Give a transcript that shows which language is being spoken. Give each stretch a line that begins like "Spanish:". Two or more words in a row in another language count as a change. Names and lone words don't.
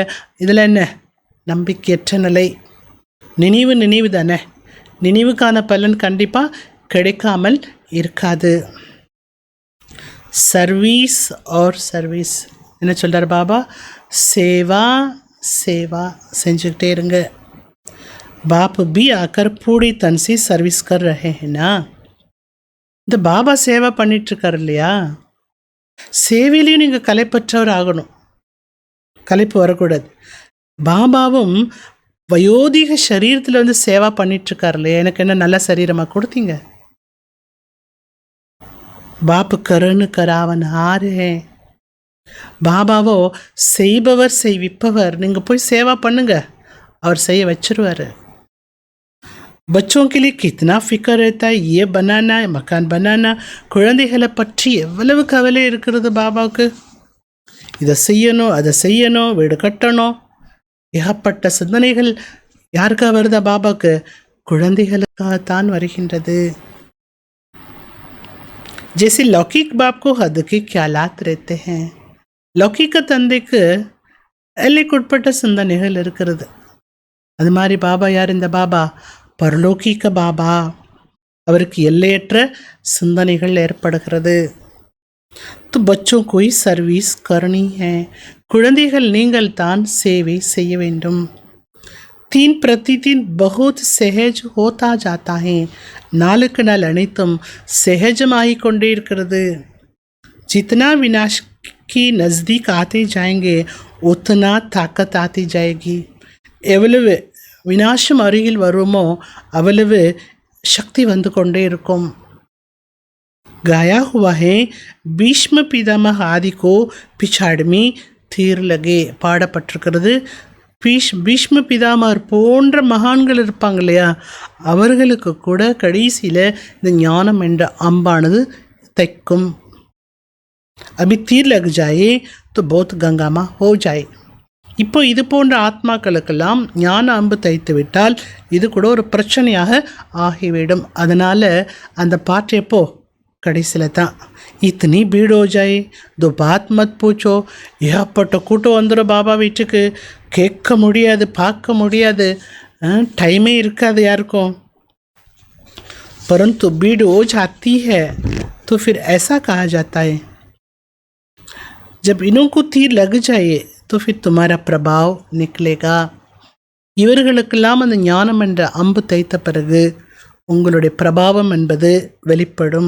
Tamil: இதில் என்ன? நம்பிக்கையற்ற நிலை. நினைவு தானே. நினைவுக்கான பலன் கண்டிப்பாக கிடைக்காமல் இருக்காது.
English: service or service.
Tamil: என்ன சொல்கிறார் பாபா? சேவா சேவா செஞ்சுக்கிட்டே இருங்க.
Hindi: बाप भी आकर पूरी तन से सर्विस कर रहे हैं ना.
Tamil: இந்த பாபா சேவை பண்ணிகிட்ருக்கார் இல்லையா? சேவையிலையும் நீங்கள் கலைப்பற்றவர் ஆகணும். கலைப்பு வரக்கூடாது. பாபாவும் வயோதிக சரீரத்தில் வந்து சேவா பண்ணிகிட்ருக்கார் இல்லையா? எனக்கு என்ன நல்ல சரீரமாக கொடுத்தீங்க?
Hindi: बाप करनु करावन आरु है.
Tamil: பாபாவோ செய்பவர் செய்விப்பவர். நீங்கள் போய் சேவா பண்ணுங்க, அவர் செய்ய வச்சிருவார்.
Hindi: बच्चों के लिए कितना फिक्र रहता है, ये बनाना है, मकान बनाना.
Tamil: குழந்தைகளை பற்றி எவ்வளவு கவலை இருக்கிறது பாபாவுக்கு. இதை செய்யணும், அதை செய்யணும், வீடு கட்டணும். ஏகப்பட்ட சிந்தனைகள் யாருக்கா வருதா பாபாவுக்கு? குழந்தைகளுக்காகத்தான் வருகின்றது.
Hindi: जैसे लौकिक बाप को हद के ख्यालात रहते हैं,
Tamil: லௌகிக்க தந்தைக்கு எல்லைக்குட்பட்ட சிந்தனைகள் இருக்கிறது. அது மாதிரி பாபா யார்? இந்த பாபா பரலோகிக்க பாபா. அவருக்கு எல்லையற்ற சிந்தனைகள் ஏற்படுகிறது.
Hindi: तो बच्चों को ही सर्विस करनी है.
Tamil: குழந்தைகள் நீங்கள் தான் சேவை செய்ய வேண்டும்.
Hindi: 3 प्रतिदिन बहुत सहज होता जाता है.
Tamil: நாளுக்கு நாள் அனைத்தும் सहजமாகிக் கொண்டே இருக்கிறது.
Hindi: जितना विनाश की नज़दीक आते जाएंगे उतना ताकत आती जाएगी.
Tamil: எவ்வளவு விநாசம் அருகில் வருமோ அவ்வளவு சக்தி வந்து கொண்டே இருக்கும்.
Hindi: गाया हुआ है भीष्म पितामह आदि को पिछाड़ में तीर लगे.
Tamil: பாடப்பட்டிருக்கிறது. பீஷ்ம பிதாமர் போன்ற மகான்கள் இருப்பாங்க இல்லையா, அவர்களுக்கு கூட கடைசியில் இந்த ஞானம் என்ற அம்பானது தைக்கும்.
Hindi: अभी तीर लग जाए तो बहुत गंगामा हो जाए.
Tamil: இப்போ இது போன்ற ஆத்மாக்களுக்கெல்லாம் ஞான அம்பு தைத்து விட்டால் இது கூட ஒரு பிரச்சனையாக ஆகிவிடும். அதனால் அந்த பாட்டு எப்போ? கடைசியில் தான்.
Hindi: इतनी भीड़ हो जाए तो बात मत पूछो.
Tamil: ஏகப்பட்ட கூட்டம் வந்துடும் பாபா வீட்டுக்கு. கேட்க முடியாது, பார்க்க முடியாது, டைமே இருக்காது யாருக்கும்.
Hindi: परंतु भीड़ हो जाती है तो फिर ऐसा कहा जाता है, जब इन्हों को तीर लग जाए तो फिर तुम्हारा प्रभाव निकलेगा.
Tamil: இவர்களுக்கெல்லாம் அந்த ஞானம் என்ற அம்பு தைத்த பிறகு உங்களுடைய பிரபாவம் என்பது வெளிப்படும்.